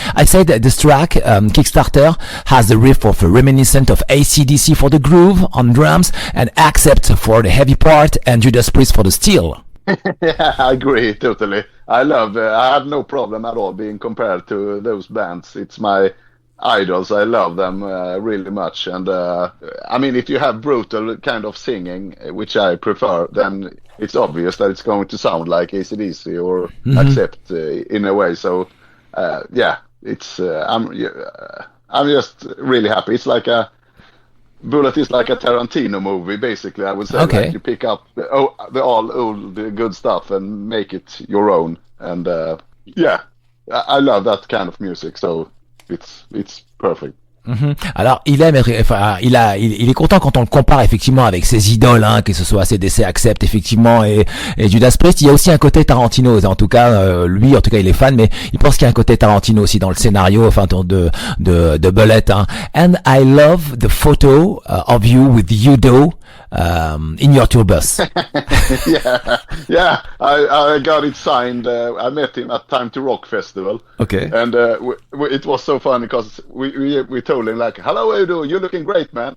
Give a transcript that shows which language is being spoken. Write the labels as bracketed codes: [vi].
[en] I said this track Kickstarter has the riff of a reminiscent of AC/DC for the groove on drums, and Accept for the heavy part, and Judas Priest for the steel. Yeah, I agree totally. I have no problem at all being compared to those bands. It's my idols. I love them really much. And I mean, if you have brutal kind of singing, which I prefer, then it's obvious that it's going to sound like AC/DC or Accept in a way. So yeah, it's I'm just really happy. It's like Bullet is like a Tarantino movie, basically. I would say like you pick up the old good stuff and make it your own. And yeah, I love that kind of music. So it's perfect. [fr] Alors il est content quand on le compare effectivement avec ses idoles, hein, que ce soit AC/DC, Accept effectivement et Judas Priest. Il y a aussi un côté Tarantino, en tout cas lui en tout cas il est fan, mais il pense qu'il y a un côté Tarantino aussi dans le scénario enfin de Bullet, hein. [en] And I love the photo of you with Udo in your tour bus. yeah, I got it signed. I met him at Time to Rock Festival. Okay. And it was so funny because we told him like, "Hello, Udo, you're looking great, man."